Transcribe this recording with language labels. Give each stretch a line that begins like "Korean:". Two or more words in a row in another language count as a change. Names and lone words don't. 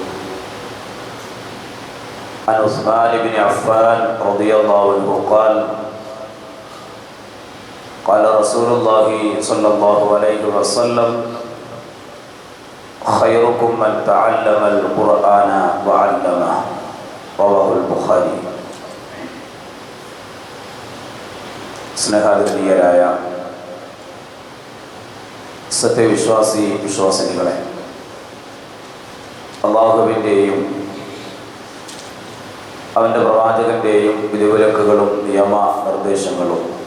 Arabic: عن عثمان بن عفان رضي الله عنه قال قال رسول الله صلى الله عليه وسلم خيركم من تعلم القرآن وعلمه رواه البخاري.
Malayalam: സ്നേഹാദരണീയരായ വിശ്വാസിനികളെ, അല്ലാഹുവിൻ്റെയും അവൻ്റെ പ്രവാചകന്റെയും വിധിവിലക്കുകളും നിയമ നിർദ്ദേശങ്ങളും